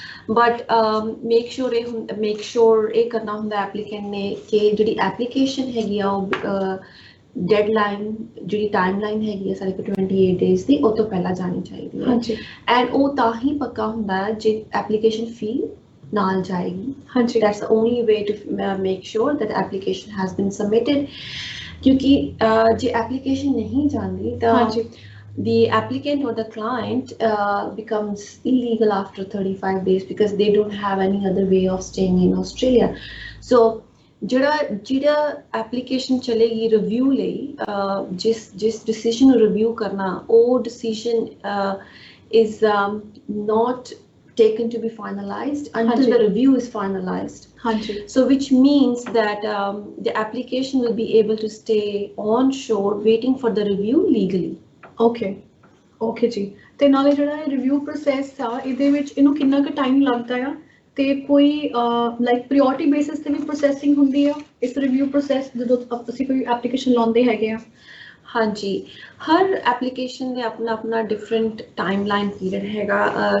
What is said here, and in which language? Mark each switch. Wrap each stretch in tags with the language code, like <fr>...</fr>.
<pa>But make sure ਇਹ ਕਰਨਾ ਹੁੰਦਾ ਐਪਲੀਕੈਂਟ ਨੇ ਕਿ ਜਿਹੜੀ ਐਪਲੀਕੇਸ਼ਨ ਹੈਗੀ ਆ ਉਹ ਡੈਡਲਾਈਨ ਜਿਹੜੀ ਟਾਈਮਲਾਈਨ ਹੈਗੀ ਹੈ ਸਾਡੇ ਕੋਲ 28 ਡੇਜ਼ ਦੀ, ਉਹ ਤੋਂ ਪਹਿਲਾਂ ਜਾਣੀ ਚਾਹੀਦੀ ਹੈ। ਹਾਂਜੀ ਐਂਡ ਉਹ ਤਾਂ ਹੀ ਪੱਕਾ ਹੁੰਦਾ ਹੈ ਜੇ ਐਪਲੀਕੇਸ਼ਨ ਫੀ ਨਾਲ ਜਾਏਗੀ। ਹਾਂਜੀ,</pa> <en>that's the only way to make sure that application has been submitted,</en> <pa>ਕਿਉਂਕਿ ਜੇ ਐਪਲੀਕੇਸ਼ਨ ਨਹੀਂ ਜਾਂਦੀ ਤਾਂ ਹਾਂਜੀ</pa> <en>the applicant or the client becomes illegal after 35 days because they don't have any other way of staying in Australia.</en> <pa>So ਜਿਹੜਾ application ਚਲੇਗੀ review ਲਈ, ਜਿਸ decision ਨੂੰ ਰਿਵਿਊ ਕਰਨਾ, ਉਹ decision</pa> <en>is not taken to be finalized until the review is finalized.</en> <pa>ਹਾਂਜੀ,</pa> <en>So which means that the application will be able to stay onshore waiting for the review legally.</en> <pa>Okay okay ਜੀ। ਤੇ ਨਾਲੇ ਜਿਹੜਾ ਇਹ review process ਆ, ਇਹਦੇ ਵਿੱਚ ਇਹਨੂੰ ਕਿੰਨਾ ਕੁ ਟਾਈਮ ਲੱਗਦਾ ਆ, ਤੇ ਕੋਈ ਲਾਈਕ ਪ੍ਰੀਓਰਿਟੀ ਬੇਸਿਸ ਤੇ ਵੀ ਪ੍ਰੋਸੈਸਿੰਗ ਹੁੰਦੀ ਆ ਇਸ ਰਿਵਿਊ ਪ੍ਰੋਸੈਸ ਜਦੋਂ ਅਸੀਂ ਕੋਈ ਐਪਲੀਕੇਸ਼ਨ ਲਾਉਂਦੇ ਹੈਗੇ ਆ? ਹਾਂਜੀ, ਹਰ ਐਪਲੀਕੇਸ਼ਨ ਦੇ ਆਪਣਾ ਡਿਫਰੈਂਟ ਟਾਈਮਲਾਈਨ ਪੀਰੀਅਡ ਹੈਗਾ।</pa>